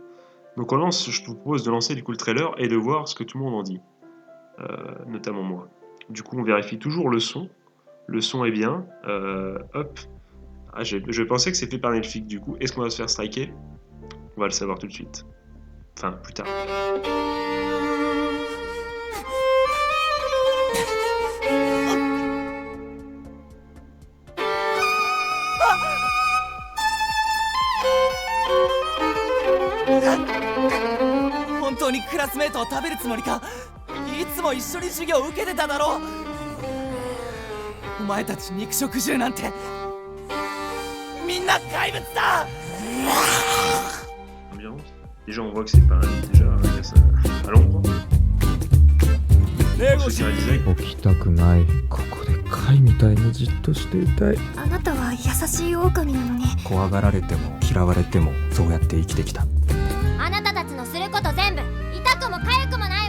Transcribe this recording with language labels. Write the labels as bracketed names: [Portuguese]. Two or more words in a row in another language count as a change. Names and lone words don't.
[French] Donc je vous propose de lancer du coup le trailer et de voir ce que tout le monde en dit. Notamment moi. Du coup, on vérifie toujours le son. Le son est bien. Hop. Ah, je pensais que c'était fait par Netflix du coup. Est-ce qu'on va se faire striker ? On va le savoir tout de suite. Enfin, plus tard. [Japanese] 本当にクラスメートを食べるつもりか。いつも一緒に授業を受けてただろう。お前たち肉食獣なんてみんな怪物だ。 [French] Ambiance. Déjà, on voit que c'est pas à l'ombre. [Japanese] 起きたくない。ここで貝みたいにじっとしていたい。あなたは優しい狼なのに。怖がられても嫌われてもそうやって生きてきた。あなたたちのすること全部痛くも痒くもないわ。